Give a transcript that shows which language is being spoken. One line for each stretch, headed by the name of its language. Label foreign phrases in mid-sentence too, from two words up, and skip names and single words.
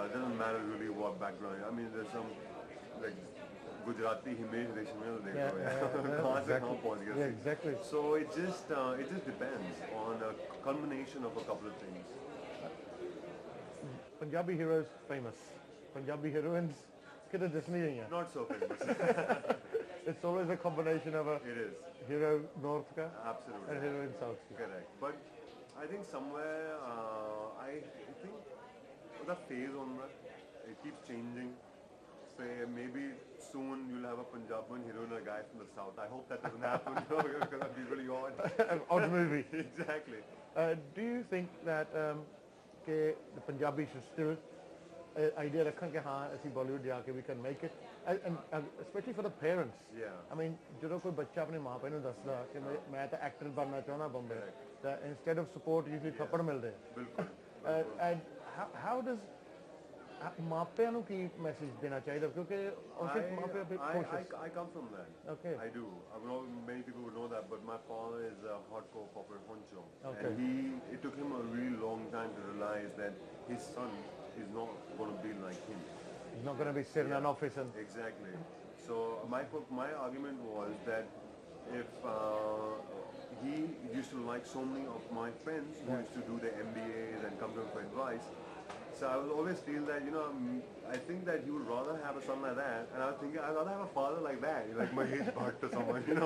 English: It doesn't matter really what background. I mean, there's some like Gujarati Himesh Reshmiya dekho. Yeah, exactly. So it just depends on a combination of a couple of things. Punjabi heroes famous. Punjabi heroines
Punjabi: ਕਿੱਧਰ ਦਿਸਣੀ ਨਹੀਂ ਹੈ.
English: Not so famous. It's always a combination of a hero north ka Absolutely. and hero in south. Correct. But I think somewhere I think the phase on that it keeps changing. Say maybe soon you'll have a Punjabi hero and a guy from the south. I hope that doesn't happen because that'd be really odd. An odd movie. Exactly. Do you think that the Punjabis should still
Punjabi: ਆਈਡੀਆ ਰੱਖਣ ਕਿ ਹਾਂ ਅਸੀਂ ਬਾਲੀਵੁੱਡ ਜਾ ਕੇ ਵੀ
English: can make it specially for the parents I mean
Punjabi: ਜਦੋਂ ਕੋਈ ਬੱਚਾ ਆਪਣੇ ਮਾਪੇ ਨੂੰ ਦੱਸਦਾ ਕਿ ਮੈਂ ਤਾਂ ਐਕਟਰ ਬਣਨਾ ਚਾਹੁੰਦਾ ਬੰਬੇ ਤਾਂ
English: instead of support usually
Punjabi: ਥੱਪੜ ਮਿਲਦੇ ਬਿਲਕੁਲ
English: and how does
Punjabi: ਮਾਪਿਆਂ ਨੂੰ ਕੀ ਮੈਸੇਜ ਦੇਣਾ ਚਾਹੀਦਾ ਕਿਉਂਕਿ ਉਸੇ ਮਾਪੇ
English: I come from that. Okay. I do. I know many people would know that, but my father is a hardcore corporate honcho. Okay. And it took him a really long time to realize that his son is not going to be like him. He's not going to be sitting in an office and... Exactly. So my argument was that if he used to like so many of my friends who used to do their MBAs and come to him for advice, so I would always feel that, you know, I think that he would rather have a son like that, and I was thinking I'd rather have a father like that, like Mahesh Bhatt or someone, you know.